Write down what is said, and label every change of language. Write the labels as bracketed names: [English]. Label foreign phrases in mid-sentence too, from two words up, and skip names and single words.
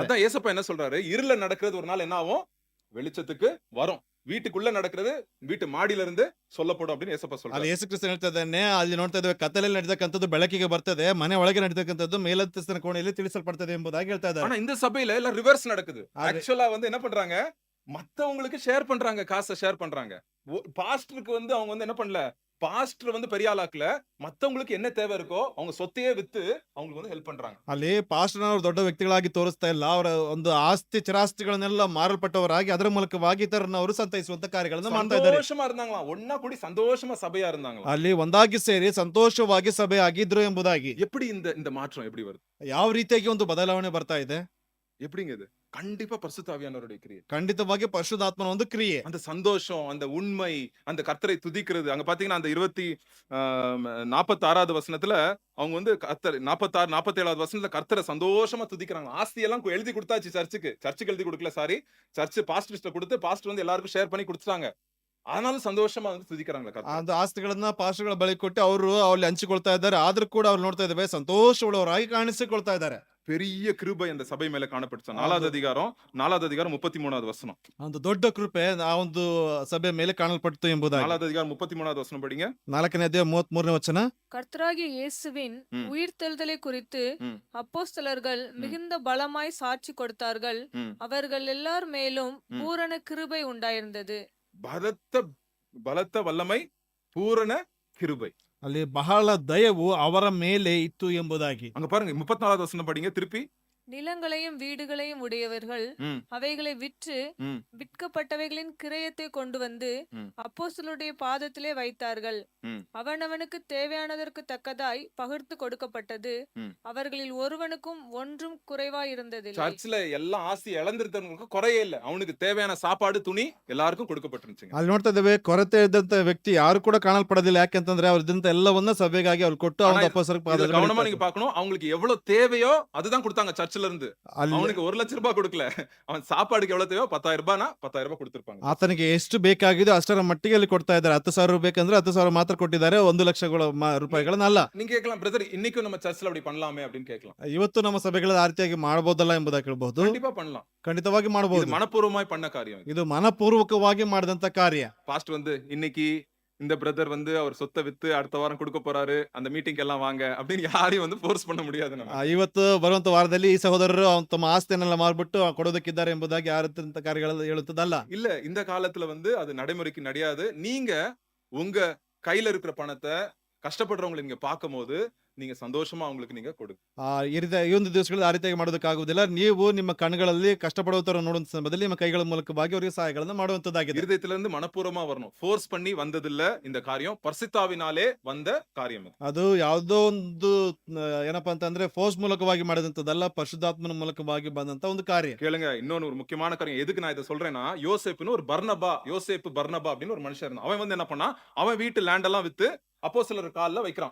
[Tamil] அதான் ஏசப்பா என்ன சொல்றாரு, இருள நடக்கிறது ஒரு நாள் என்ன ஆகும், வெளிச்சத்துக்கு வரும். வீட்டுக்குள்ள நடக்கிறது வீட்டு மாடியில இருந்து சொல்லப்படும் அப்படின்னு ஏசப்பா [Kannada] ಅಲ್ಲಿ [Tamil] சொல்றாரு. [Kannada] ಯೇಸು ಕ್ರಿಸ್ತ ಹೇಳ್ತಾ ಇದ್ದಾನೆ, ಅಲ್ಲಿ ನೋಡ್ತಾ ಇದ್ದೇವೆ ಕತ್ತಲಲ್ಲಿ ನಡೀತಕ್ಕಂಥದ್ದು ಬೆಳಕಿಗೆ ಬರ್ತದೆ, ಮನೆ ಒಳಗೆ ನಡೀತಕ್ಕಂಥದ್ದು ಮೇಲಂತಸ್ತಿನ ಕೋಣೆಯಲ್ಲಿ ತಿಳಿಸಲ್ಪಡ್ತದೆ ಎಂಬುದಾಗಿ ಹೇಳ್ತಾ ಇದ್ದಾರೆ. [Tamil] ஆனா இந்த சபையில எல்லாம் ரிவர்ஸ் நடக்குது. ஆறு. ஆக்சுவலா வந்து என்ன பண்றாங்க, மத்தவங்களுக்கு ஷேர் பண்றாங்க, காசை ஷேர் பண்றாங்க. பாஸ்டருக்கு வந்து அவங்க வந்து என்ன பண்ணல, பாஸ்டர் வந்து பெரிய ஆளாக்கல, மத்தவங்களுக்கு என்ன தேவை இருக்கோ அவங்க சொத்தையே வித்து அவங்களுக்கு வந்து ஹெல்ப் பண்றாங்க. [Kannada] ಅಲ್ಲಿ ಪಾಸ್ಟರ್ನವರು ದೊಡ್ಡ ವ್ಯಕ್ತಿಗಳಾಗಿ ತೋರಿಸ್ತಾ ಇಲ್ಲ, ಅವರ ಒಂದು ಆಸ್ತಿ ಚಿರಾಸ್ತಿಗಳನ್ನೆಲ್ಲ ಮಾರಲ್ಪಟ್ಟವರಾಗಿ ಅದರ ಮೂಲಕವಾಗಿ ಇತರರನ್ನು ಸಂತೈಸುವಂತ ಕಾರ್ಯಗಳನ್ನು ಮಾಡ್ತಾ ಇದ್ದಾರೆ. [Tamil] சந்தோஷமா இருந்தாங்களா, ஒன்னா கூடி சந்தோஷமா சபையா இருந்தாங்களா. [Kannada] ಅಲ್ಲಿ ಒಂದಾಗಿ ಸೇರಿ ಸಂತೋಷವಾಗಿ ಸಭೆ ಆಗಿದ್ರು ಎಂಬುದಾಗಿ. [Tamil] எப்படி இந்த மாற்றம் எப்படி வருது, [Kannada] ಯಾವ ರೀತಿಯಾಗಿ ಒಂದು ಬದಲಾವಣೆ ಬರ್ತಾ ಇದೆ? [Tamil] எப்படிங்க இது? கண்டிப்பா பரிசுத்த ஆவியானவருடைய கிரியை. [Kannada] ಖಂಡಿತವಾಗಿ ಪರಿಶುದ್ಧಾತ್ಮನ ಒಂದು ಕ್ರಿಯೆ. [Tamil] அந்த சந்தோஷம், அந்த உண்மை, அந்த கர்த்தரை துதிக்கிறது. அங்க பாத்தீங்கன்னா அந்த 46வது வசனத்துல அவங்க வந்து கர்த்தர் 46 47வது வசனத்துல கர்த்தரை சந்தோஷமா துதிக்கிறாங்க. ஆஸ்தி எல்லாம் எழுதி கொடுத்தாச்சு, சர்ச்சுக்கு எழுதி கொடுக்கல, சாரி, சர்ச் பாஸ்டர்ஸ்ட கொடுத்து பாஸ்டர் வந்து எல்லாருக்கும் ஷேர் பண்ணி கொடுத்துட்டாங்க. ஆனாலும் சந்தோஷமா வந்து துதிக்கிறாங்க கர்த்தரை. [Kannada] அந்த ಆಸ್ತಿಗಳನ್ನ ಪಾಸ್ಟರ್ಗಳ ಬಳಿ ಕೊಟ್ಟು ಅವರು ಅಲ್ಲಿ ಹಂಚಿಕೊಳ್ತಾ ಇದ್ದಾರೆ. ಆದ್ರೂ ಕೂಡ ಅವ್ರು ನೋಡ್ತಾ ಇದ್ದೇವೆ ಸಂತೋಷವುಳ್ಳವರಾಗಿ ಕಾಣಿಸಿಕೊಳ್ತಾ ಇದ್ದಾರೆ. [Tamil] பெரிய கிருபை அந்த சபை மேல காணப்பட்டுச்சு. 4வது அதிகாரம் 33வது வசனம். [Kannada] ಒಂದು ದೊಡ್ಡ ಕೃಪೆ ಆ ಒಂದು ಸಭೆ ಮೇಲೆ ಕಾಣಲ್ಪಟ್ಟಿತು ಎಂಬುದಾಗಿ. [Tamil] 4வது அதிகாரம் 33வது வசனம் படிங்க. [Kannada] 4ನೇ ಅಧ್ಯಾಯ 33ನೇ ವಚನ. [Tamil] கர்த்தராகிய இயேசுவின் உயிர்த்தெழுதலை குறித்து அப்போஸ்தலர்கள் மிகுந்த பலமாய் சாட்சி கொடுத்தார்கள். அவர்கள் எல்லார் மேலும் பூரண கிருபை உண்டாயிருந்தது. பலத்த வல்லமை, பூரண கிருபை. [Kannada] ಅಲ್ಲಿ ಬಹಳ ದಯವು ಅವರ ಮೇಲೆ ಇತ್ತು ಎಂಬುದಾಗಿ. [Tamil] அங்க பாருங்க 34வது வசனம் படிங்க திருப்பி. நிலங்களையும் வீடுகளையும் உடையவர்கள் அவைகளை விற்று விற்கப்பட்டவைகளின் கிரயத்தை கொண்டு வந்து அப்போஸ்தலருடைய பாதத்திலே வைத்தார்கள். அவனவனுக்கு தேவையானதற்கு தக்கதாய் பகிர்ந்து கொடுக்கப்பட்டது. அவர்களில் ஒருவனுக்கும் ஒன்றும் குறைவாய் இருந்ததில்லை. சர்ச்ல எல்லா ஆஸ்தி இழந்திருந்தவங்களுக்கு குறையே இல்ல, அவனுக்கு தேவையான சாப்பாடு துணி எல்லாருக்கும் கொடுக்கப்பட்டிருந்துச்சு. [Kannada] ಅಲ್ಲಿ ನೋಡ್ತಾ ಇದ್ದೇವೆ, ಕೊರತೆ ಇದ್ದಂತ ವ್ಯಕ್ತಿ ಯಾರು ಕೂಡ ಕಾಣಲ್ಪಡೋದಿಲ್ಲ. ಯಾಕೆಂತಂದ್ರೆ ಅವ್ರ ಇದ್ದಂತ ಎಲ್ಲವನ್ನ ಸಭೆಗಾಗಿ ಅವ್ರು ಕೊಟ್ಟು ಅವನ ಅಪೊಸ್ತಲರ ಪಾದದಲ್ಲಿ [Tamil] கவனமா நீங்க பார்க்கணும். அவங்களுக்கு எவ்வளவு தேவையோ அதுதான் கொடுத்தாங்க. சர்ச்ல இருந்து அவனுக்கு 1 லட்சம் ரூபாய் கொடுக்கல, அவன் சாப்பாடுக்கு எவ்வளவு தேவையோ 10,000 ரூபாய்னா 10,000 ரூபாய் கொடுத்திருப்பாங்க. [Kannada] ಆತನಿಗೆ ಎಷ್ಟು ಬೇಕಾಗಿದೋ ಅಷ್ಟರ ಮಟ್ಟಿಗೆ ಅಲ್ಲಿ ಕೊಡ್ತಾ ಇದ್ದಾರೆ. 10,000 ಬೇಕಂದ್ರೆ 10,000 ಮಾತ್ರ ಕೊಟ್ಟಿದ್ದಾರೆ, 1 ಲಕ್ಷ ರೂಪಾಯಿಗಳನ್ನಲ್ಲ. [Tamil] நீங்க கேட்கலாம், பிரதர் இன்னைக்கும் நம்ம சர்ச்ல அப்படி பண்ணலாமே அப்படின்னு கேட்கலாம். [Kannada] ಇವತ್ತು ನಮ್ಮ ಸಭೆಗಳ ಆ ರೀತಿಯಾಗಿ ಮಾಡಬಹುದಲ್ಲ ಎಂಬುದಾಗಿ ಕೇಳಬಹುದು. [Tamil] கண்டிப்பா பண்ணலாம், [Kannada] ಖಂಡಿತವಾಗಿ ಮಾಡಬಹುದು. [Tamil] இது மனப்பூர்வமாய் பண்ண காரியம். [Kannada] ಇದು ಮನಪೂರ್ವಕವಾಗಿ ಮಾಡಿದಂತ ಕಾರ್ಯ. [Tamil] பாஸ்டர் வந்து இன்னைக்கு இந்த பிரதர் வந்து அவர் சொத்தை வித்து அடுத்த வாரம் கொடுக்க போறாரு, அந்த மீட்டிங் எல்லாம் வாங்க அப்படின்னு யாரையும் வந்து ஃபோர்ஸ் பண்ண முடியாது. [Kannada] ಇವತ್ತು ಬರುವಂತ ವಾರದಲ್ಲಿ ಈ ಸಹೋದರರು ತಮ್ಮ ಆಸ್ತಿಯನ್ನೆಲ್ಲ ಮಾರ್ಬಿಟ್ಟು ಕೊಡೋದಕ್ಕಿದ್ದಾರೆ ಎಂಬುದಾಗಿ ಯಾರಂತ ಕಾರ್ಯಗಳು ಹೇಳುತ್ತದಲ್ಲ. [Tamil] இல்ல, இந்த காலத்துல வந்து அது நடைமுறைக்கு ನಡೆயாது. நீங்க உங்க கையில இருக்கிற பணத்தை கஷ்டப்படுறவங்களை நீங்க பார்க்கும்போது நீங்க சந்தோஷமா அவங்களுக்கு நீங்க கொடுங்க. [Kannada] ಈ ಒಂದು ದಿವಸಗಳಲ್ಲಿ ಆ ರೀತಿಯಾಗಿ ಮಾಡೋದಕ್ಕಾಗುವುದಿಲ್ಲ. ನೀವು ನಿಮ್ಮ ಕಣ್ಣುಗಳಲ್ಲಿ ಕಷ್ಟಪಡುವವರ ನೋಡುವಂತ ಸಂದರ್ಭದಲ್ಲಿ ನಿಮ್ಮ ಕೈಗಳ ಮೂಲಕವಾಗಿ ಅವರಿಗೆ ಸಹಾಯಗಳನ್ನು ಮಾಡುವಂತದ್ದಾಗಿದೆ. [Tamil] இருதயத்துல இருந்து மனப்பூர்வமா வரணும். ஃபோர்ஸ் பண்ணி வந்ததில்ல இந்த காரியம், பரிசுத்தாவினாலே வந்த காரியம். [Kannada] ಅದು ಯಾವುದೋ ಒಂದು ಏನಪ್ಪಾ ಅಂತಂದ್ರೆ ಫೋರ್ಸ್ ಮೂಲಕವಾಗಿ ಮಾಡಿದಂತದಲ್ಲ, ಪರಿಶುದ್ಧಾತ್ಮನ ಮೂಲಕವಾಗಿ ಬಂದಂತ ಒಂದು ಕಾರ್ಯ. [Tamil] கேளுங்க, இன்னொன்னு ஒரு முக்கியமான காரியம். எதுக்கு நான் இதை சொல்றேன்னா, யோசேப்புன்னு ஒரு பர்னபா அப்படின்னு ஒரு மனுஷன் இருந்தான். அவன் வந்து என்ன பண்ணா, அவன் வீட்டு லேண்ட் எல்லாம் வித்து அப்போஸ்தலர் கால்ல வைக்கிறான்.